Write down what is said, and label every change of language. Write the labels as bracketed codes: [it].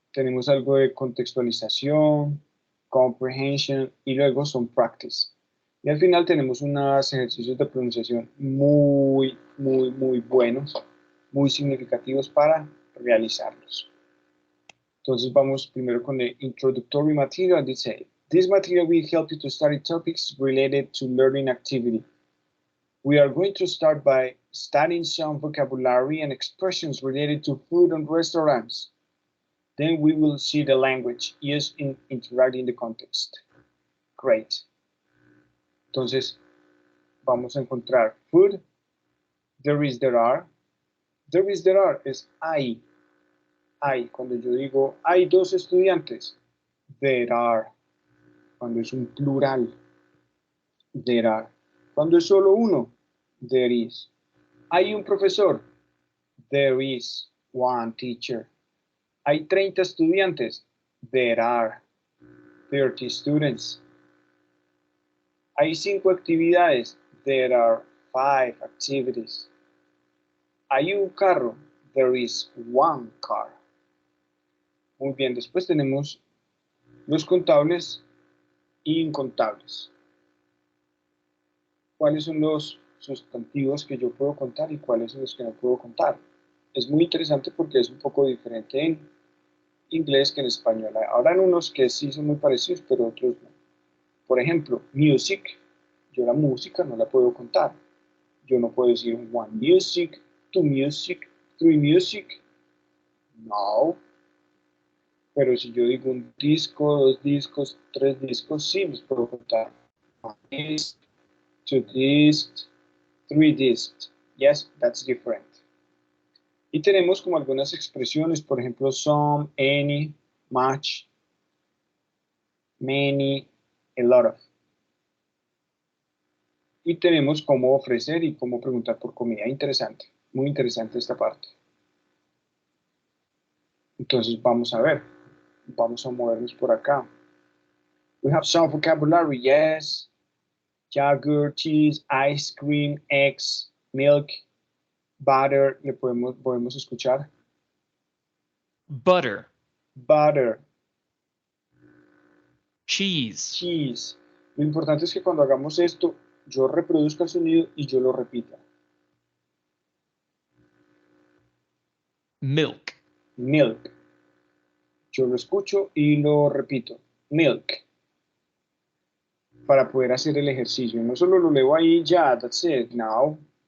[es] Tenemos algo de contextualización, comprehension y luego son practice. Y al final tenemos unos ejercicios de pronunciación muy, muy, muy buenos, muy significativos para realizarlos. Entonces vamos primero con el [en] introductory material. [es] Dice, [en] this material will help you to study topics related to learning activity. We are going to start by studying some vocabulary and expressions related to food and restaurants. Then we will see the language used in interacting the context. Great. [es] Entonces, vamos a encontrar [en] food, there is, there are. There is, there are [es] es hay. Hay. Cuando yo digo hay dos estudiantes, [en] there are. [es] Cuando es un plural, [en] there are. [es] Cuando es solo uno, [en] there is. [es] Hay un profesor, [en] there is one teacher. [es] Hay 30 estudiantes, [en] there are 30 students. [es] Hay 5 actividades, [en] there are 5 activities. [es] Hay un carro, [en] there is one car. [es] Muy bien, después tenemos los contables e incontables. ¿Cuáles son los sustantivos que yo puedo contar y cuáles son los que no puedo contar? Es muy interesante porque es un poco diferente en inglés que en español. Habrán unos que sí son muy parecidos, pero otros no. Por ejemplo, music. Yo la música no la puedo contar. Yo no puedo decir [en] one music, two music, three music. [es] No. Pero si yo digo un disco, dos discos, tres discos, sí los puedo contar. [en] One disc, two discs, three discs. Yes, that's different. [es] Y tenemos como algunas expresiones, por ejemplo, some, any, much, many, a lot of. Y tenemos cómo ofrecer y cómo preguntar por comida. Interesante, muy interesante esta parte. Entonces vamos a ver, vamos a movernos por acá. [en] We have some vocabulary, yes. Yogurt, cheese, ice cream, eggs, milk, butter. [es] Le podemos escuchar. [en] butter, Butter, cheese, cheese. [es] Lo importante es que cuando hagamos esto, yo reproduzca el sonido y yo lo repita. [en] milk, Milk. [es] Yo lo escucho y lo repito. Milk. Para poder hacer el ejercicio. No solo lo leo ahí ya, [en] that's it, now.